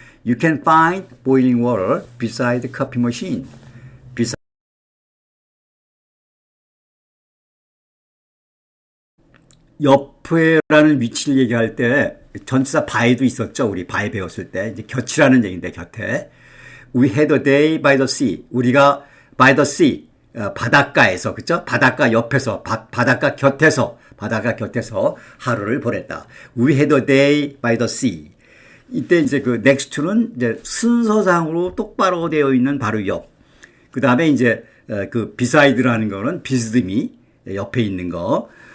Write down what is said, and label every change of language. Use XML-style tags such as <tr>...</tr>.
<en>You can find boiling water beside the coffee machine.</en> <ko>옆에라는 위치를 얘기할 때 전치사 by도 있었죠. 우리 by 배웠을 때 이제 곁이라는 얘기인데 곁에.</ko> <en>We had a day by the sea.</en> <ko>우리가</ko> <en>by the sea</en> <ko>바닷가에서 그죠? 바닷가 옆에서 바닷가 곁에서 하루를 보냈다.</ko> <en>We had a day by the sea.</en> <ko>이때 이제 그</ko> <en>next to</en> <ko>는 이제 순서상으로 똑바로 되어 있는 바로 옆. 그 다음에 이제 그 beside라는 거는 비스듬히 옆에 있는 거.</ko>